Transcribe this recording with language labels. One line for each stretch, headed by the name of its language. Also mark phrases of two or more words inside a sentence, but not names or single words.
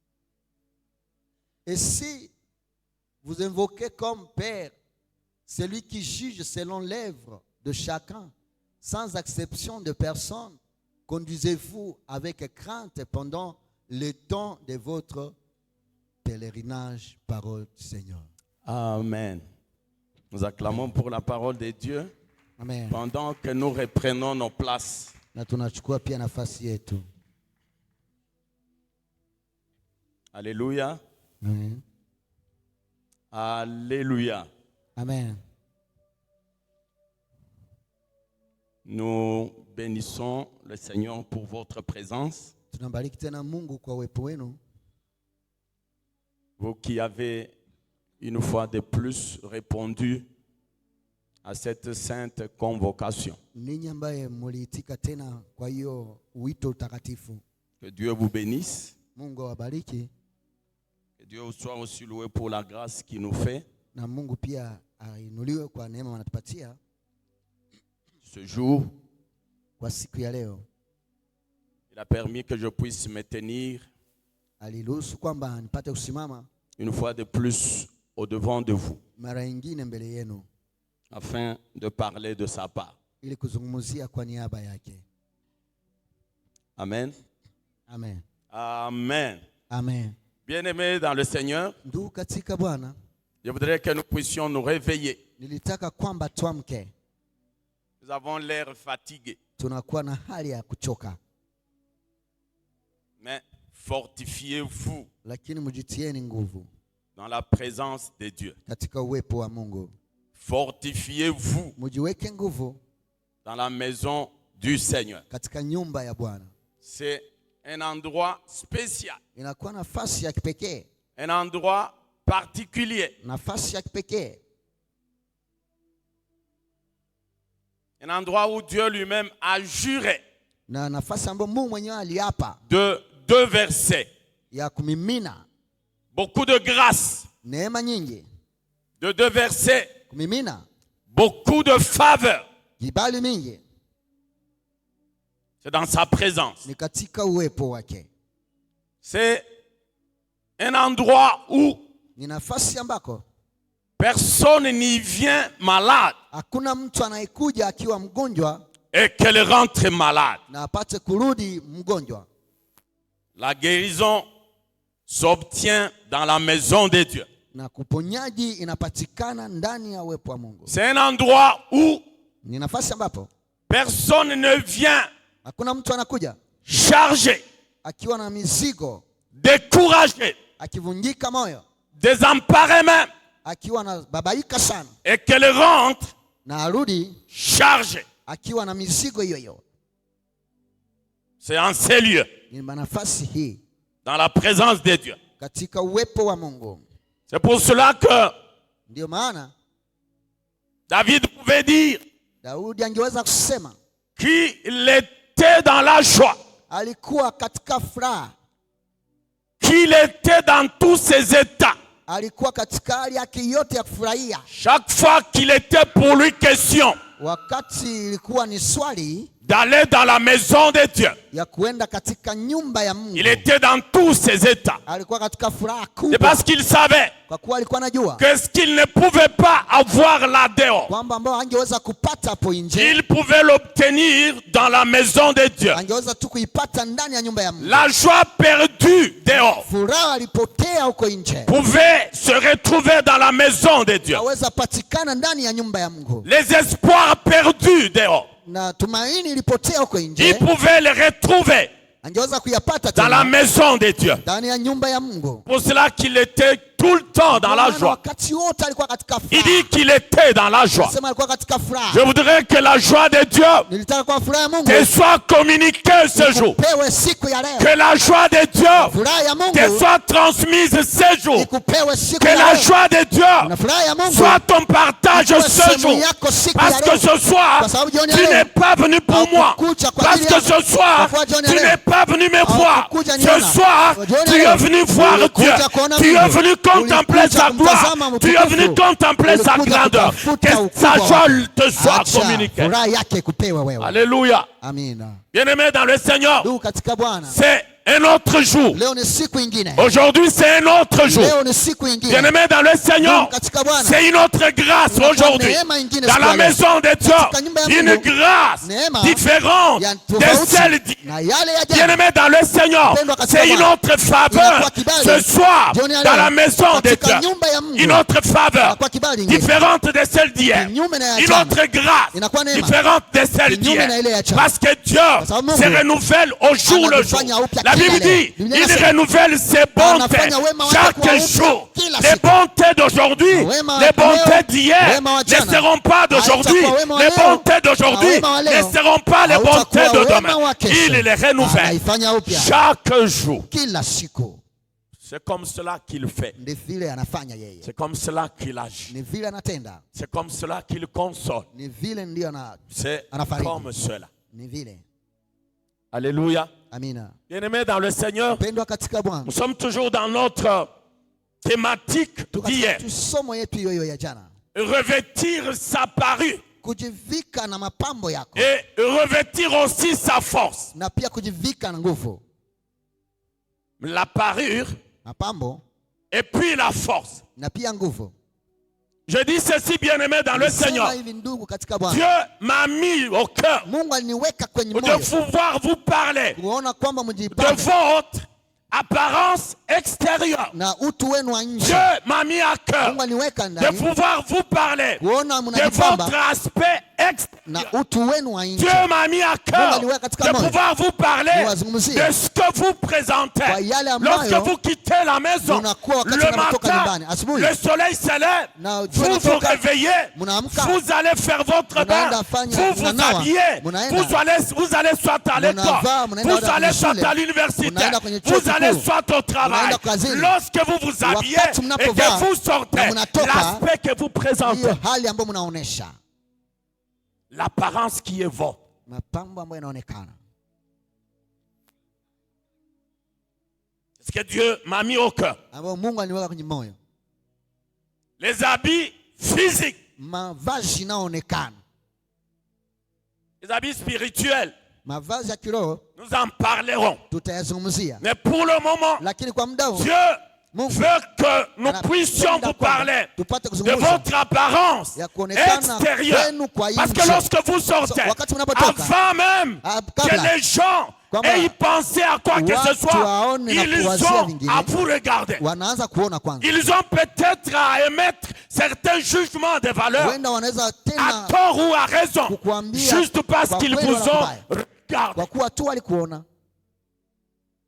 French: Et si vous invoquez comme Père celui qui juge selon l'œuvre de chacun, sans exception de personne, conduisez-vous avec crainte pendant le temps de votre pèlerinage, parole du Seigneur. Amen. Nous acclamons pour la parole de Dieu. Amen. Pendant que nous reprenons nos places.
Swahili: Na tunachukua pia nafasi yetu.
French: Alléluia. Amen. Alléluia. Amen. Nous bénissons le Seigneur pour votre présence.
Swahili: Tunambariki tena Mungu kwa uwepo wenu.
French: Vous qui avez une fois de plus répondu à cette sainte convocation.
Swahili: Ninyi ambaye muliitika tena kwa hiyo wito utakatifu.
French: Que Dieu vous bénisse.
Swahili: Mungu awabariki.
French: Que Dieu soit aussi loué pour la grâce qu'il nous fait.
Swahili: Na Mungu pia ainuliwe kwa neema anatupatia.
French: Ce jour,
Swahili: kwa siku ya leo.
French: Il a permis que je puisse me tenir
Swahili: Aliruhusu kwamba nipate kusimama
French: une fois de plus au devant de vous.
Swahili: Mara nyingine mbele yenu.
French: Afin de parler de sa part.
Swahili: Ili kuzungumzia kwa niaba yake. Amen. Amen. Amen. Amen.
French: Bien-aimés dans le Seigneur,
Swahili: ndugu katika Bwana,
French: je voudrais que nous puissions nous réveiller.
Swahili: Nilitaka kwamba tuamke.
French: Nous avons l'air fatigué.
Swahili: Tunakuwa na hali ya kuchoka.
French: Mais fortifiez-vous.
Swahili: Lakini mjitieni nguvu.
French: Dans la présence de Dieu.
Swahili: Katika uwepo wa Mungu.
French: Fortifiez-vous.
Swahili: Mjiweke nguvu.
French: Dans la maison du Seigneur.
Swahili: Katika nyumba ya Bwana.
French: C'est un endroit spécial.
Swahili: Inakuwa nafasi ya kipekee.
French: Un endroit particulier.
Swahili: Nafasi ya kipekee.
French: Un endroit où Dieu lui-même a juré.
Swahili: Na nafasi ambayo Mungu mwenyewe aliapa.
French: De 2 versets.
Swahili: Ya kumimina.
French: Beaucoup de grâce.
Swahili: Neema nyingi.
French: De 2 versets.
Swahili: Kumimina.
French: Beaucoup de faveur.
Swahili: Kibali mingi.
French: C'est dans sa présence.
Swahili: Ni katika uwepo wake.
French: C'est un endroit où
Swahili: ni nafasi ambako
French: personne n'y vient malade.
Swahili: Hakuna mtu anayekuja akiwa mgonjwa
French: et qu'elle rentre malade.
Swahili: Na apate kurudi mgonjwa.
French: La guérison s'obtient dans la maison de Dieu.
Swahili: Na kuponyaji inapatikana ndani ya uwepo wa Mungu.
French: C'est un endroit où
Swahili: ni nafasi ambapo
French: personne ne vient.
Swahili: Hakuna mtu anakuja
French: chargé,
Swahili: akiwa na mizigo,
French: découragé,
Swahili: akivunjika moyo,
French: désemparé même,
Swahili: akiwa na babaika sana,
French: et qu'elle rentre
Swahili: na arudi
French: chargé,
Swahili: akiwa na mizigo hiyo hiyo.
French: C'est en ces lieux,
Swahili: ni nafasi hii,
French: dans la présence de Dieu.
Swahili: katika uwepo wa Mungu.
French: C'est pour cela que
Swahili: Ndio maana
French: David pouvait dire
Swahili: Daudi angeweza kusema
French: qu'il était dans la joie,
Swahili: alikuwa katika furaha,
French: qu'il était dans tous ses états.
Swahili: alikuwa katika hali yake yote ya kufurahia.
French: Chaque fois qu'il était pour lui question
Swahili: Wakati ilikuwa ni swali
French: d'aller dans la maison de Dieu,
Swahili: ya kuenda katika nyumba ya Mungu,
French: il était dans tous ses états.
Swahili: alikuwa katika furaha
French: C'est
Swahili: kubwa,
French: parce qu'il savait
Swahili: kwa kuwa alikuwa anajua
French: que ce qu'il ne pouvait pas avoir là dehors,
Swahili: kwamba ambao angeweza kupata hapo nje,
French: il pouvait l'obtenir dans la maison de Dieu.
Swahili: angeweza tu kuipata ndani ya nyumba ya Mungu.
French: La joie perdue dehors
Swahili: Furaha alipotea huko nje,
French: pouvait se retrouver dans la maison de Dieu.
Swahili: aweza patikana ndani ya nyumba ya Mungu.
French: Les espoirs perdus dehors,
Swahili: Na tumaini ilipotea huko
French: il
Swahili: nje,
French: pouvait les retrouver
Swahili: angeweza kuyapata
French: dans la
Swahili: tena
French: maison de Dieu.
Swahili: ndani ya nyumba ya Mungu.
French: Pour cela qu'il était tout le temps dans la
Swahili: Maana
French: joie.
Swahili: wakati wote alikuwa katika
French: Il
Swahili: furaha.
French: dit qu'il était dans la joie.
Swahili: Sema alikuwa katika furaha.
French: Je voudrais que la joie de Dieu
Swahili: Nilitaka kwa furaha ya Mungu
French: te soit communiquée ce jour.
Swahili: ikupewe siku ya leo.
French: Que la joie de Dieu
Swahili: Furaha ya Mungu
French: te soit transmise ce jour.
Swahili: ikupewe siku
French: Que
Swahili: ya
French: la
Swahili: leo.
French: joie de Dieu
Swahili: Na furaha ya Mungu
French: soit ton partage
Swahili: ikuwe
French: ce
Swahili: sehemu
French: jour.
Swahili: yako siku
French: Parce
Swahili: ya
French: que
Swahili: leo.
French: ce soir,
Swahili: Kwa sababu jioni ya
French: tu
Swahili: leo
French: n'es pas venu pour moi.
Swahili: haukukuja kwa
French: Parce
Swahili: ajili
French: que
Swahili: yangu.
French: ce soir,
Swahili: Kwa kuwa jioni ya
French: tu
Swahili: leo
French: n'es pas venu me voir.
Swahili: haukukuja
French: Ce
Swahili: niona.
French: soir,
Swahili: Kwa jioni
French: tu
Swahili: ya
French: es
Swahili: leo
French: venu voir Dieu.
Swahili: ulikuja kuona
French: Tu es
Swahili: Mungu.
French: venu contempler
Swahili: Ulikuja
French: sa gloire.
Swahili: kumtazama
French: Tu es venu
Swahili: mtukufu.
French: contempler sa
Swahili: Ulikuja
French: grandeur.
Swahili: kutafuta
French: Que
Swahili: ukubwa
French: sa joie
Swahili: wake.
French: te soit
Swahili: Acha
French: communiquée.
Swahili: furaha yake ikupewe wewe.
French: Alléluia.
Swahili: Amina.
French: Bien-aimé dans le Seigneur,
Swahili: Ndugu katika Bwana,
French: c'est un autre jour.
Swahili: leo ni siku ingine.
French: Aujourd'hui, c'est un autre jour.
Swahili: Leo ni siku ingine.
French: Bien-aimé dans le Seigneur,
Swahili: Ndugu katika Bwana,
French: c'est une autre grâce
Swahili: Kuna
French: aujourd'hui.
Swahili: neema ingine
French: Dans
Swahili: siku
French: la
Swahili: ya leo.
French: maison de
Swahili: Katika nyumba ya
French: Dieu, une
Swahili: Mungu,
French: grâce
Swahili: neema
French: différente
Swahili: ya
French: de
Swahili: tofauti
French: celle d'hier.
Swahili: na yale ya jana.
French: Bien-aimé dans le Seigneur,
Swahili: Mpendwa katika
French: c'est une
Swahili: Bwana,
French: autre faveur
Swahili: inakuwa kibali.
French: ce soir
Swahili: Jioni ya
French: dans
Swahili: leo,
French: la maison de
Swahili: katika
French: Dieu.
Swahili: nyumba ya Mungu,
French: Une autre faveur
Swahili: inakuwa kibali ingine.
French: différente de celle d'hier.
Swahili: Kinyume na ya
French: Une
Swahili: jana.
French: autre grâce
Swahili: Inakuwa neema.
French: différente de celle
Swahili: Kinyume na ile ya
French: d'hier.
Swahili: jana.
French: Parce que Dieu
Swahili: sababu Mungu
French: se renouvelle au jour le jour.
Swahili: anafanya upya
French: La
Swahili: kila
French: Bible
Swahili: leo.
French: dit,
Swahili: Biblia
French: il
Swahili: inasema,
French: renouvelle ses bontés
Swahili: anafanya wema wake
French: chaque
Swahili: kuwa upya
French: jour.
Swahili: kila
French: Les
Swahili: siku.
French: bontés d'aujourd'hui,
Swahili: Wema wa
French: les
Swahili: leo,
French: bontés d'hier
Swahili: wema wa
French: ne
Swahili: jana.
French: seront pas d'aujourd'hui.
Swahili: Haitakuwa wema wa
French: Les
Swahili: leo,
French: bontés d'aujourd'hui
Swahili: na wema wa
French: ne
Swahili: leo,
French: seront pas les
Swahili: hautakuwa
French: bontés de
Swahili: wema
French: demain.
Swahili: wa kesho.
French: Il les renouvelle
Swahili: Anaifanya upya
French: chaque jour.
Swahili: kila siku.
French: C'est comme cela qu'il fait.
Swahili: Ndi vile anafanya yeye,
French: C'est comme cela qu'il agit.
Swahili: ni vile anatenda,
French: C'est comme cela qu'il console.
Swahili: ni vile ndio
French: C'est
Swahili: anafariji,
French: comme cela.
Swahili: ni vile.
French: Alléluia.
Swahili: Amina.
French: Bien-aimés dans le Seigneur,
Swahili: Pendwa katika Bwana,
French: nous sommes toujours dans notre thématique d'hier.
Swahili: tusomo yetu hiyo ya jana,
French: Revêtir sa parure
Swahili: kujivika na mapambo yako
French: et revêtir aussi sa force.
Swahili: na pia kujivika na nguvu.
French: La parure
Swahili: Mapambo
French: et puis la force.
Swahili: na pia nguvu.
French: Je dis ceci, bien-aimé dans le
Swahili: Nisema
French: Seigneur.
Swahili: hivi ndugu katika Bwana,
French: Dieu m'a mis au cœur
Swahili: Mungu aliniweka kwenye
French: de
Swahili: moyo
French: pouvoir vous parler
Swahili: kuona kwamba
French: de
Swahili: mjipambe
French: votre apparence extérieure.
Swahili: na utu wenu wa nje.
French: Dieu m'a mis à cœur
Swahili: Mungu aliniweka
French: de
Swahili: ndani
French: pouvoir vous parler
Swahili: kuona
French: de
Swahili: mnajipamba
French: votre aspect extérieur.
Swahili: na utu wenu wa nje.
French: Dieu m'a mis à cœur
Swahili: Mungu aliweka katika
French: de
Swahili: moyo
French: pouvoir vous parler
Swahili: niwazungumzie
French: de ce que vous présentez.
Swahili: kwa yale ambayo
French: Lorsque vous quittez la maison,
Swahili: munakuwa wakati
French: le
Swahili: mnatoka
French: matin,
Swahili: nyumbani. Asubuhi
French: le soleil se lève,
Swahili: na jua
French: vous vous
Swahili: linatoka,
French: réveillez,
Swahili: mnaamka,
French: vous allez faire votre bain,
Swahili: mnaenda fanya,
French: vous vous
Swahili: mnanawa,
French: habillez,
Swahili: mnaenda,
French: vous allez soit à l'école,
Swahili: mnavaa, mnaenda
French: vous allez
Swahili: kwenye
French: soit
Swahili: shule,
French: à l'université,
Swahili: mnaenda kwenye chuo
French: vous allez
Swahili: kikuu,
French: soit au travail.
Swahili: mnaenda kazini.
French: Lorsque vous vous habillez
Swahili: Wakati
French: et
Swahili: mnapovaa,
French: que vous sortez,
Swahili: na mnatoka,
French: l'aspect que vous présentez,
Swahili: hiyo hali ambayo mnaonesha,
French: l'apparence qui est votre.
Swahili: mapambo ambayo yanaonekana.
French: C'est ce que Dieu m'a mis au cœur.
Swahili: Ambayo Mungu aliniweka kwenye moyo.
French: Les habits physiques,
Swahili: Mavazi yanayoonekana,
French: les habits spirituels,
Swahili: mavazi ya kiroho
French: nous en parlerons.
Swahili: tutayazungumzia,
French: Mais pour le moment,
Swahili: lakini kwa muda huu
French: Dieu
Swahili: Mungu
French: veut que nous
Swahili: anapenda
French: puissions vous
Swahili: kwamba
French: parler
Swahili: tupate
French: de
Swahili: kuzungumza
French: votre apparence
Swahili: ya kuonekana
French: extérieure.
Swahili: kwenu kwa
French: Parce que
Swahili: nje.
French: lorsque vous sortez,
Swahili: wakati mnapotoka,
French: avant même que
Swahili: kabla,
French: les gens
Swahili: kwamba
French: aient pensé à quoi que ce
Swahili: watu
French: soit,
Swahili: waone na
French: ils
Swahili: kuwazia
French: ont
Swahili: vingine,
French: à vous regarder.
Swahili: wanaanza kuona kwanza.
French: Ils ont peut-être à émettre certains jugements de valeur,
Swahili: Huenda wanaweza
French: à
Swahili: tena
French: tort ou à raison,
Swahili: kukuambia
French: juste parce
Swahili: kwa
French: qu'ils
Swahili: kweli
French: vous
Swahili: wala
French: ont
Swahili: mbaya,
French: regardé.
Swahili: kwa kuwa tu walikuona.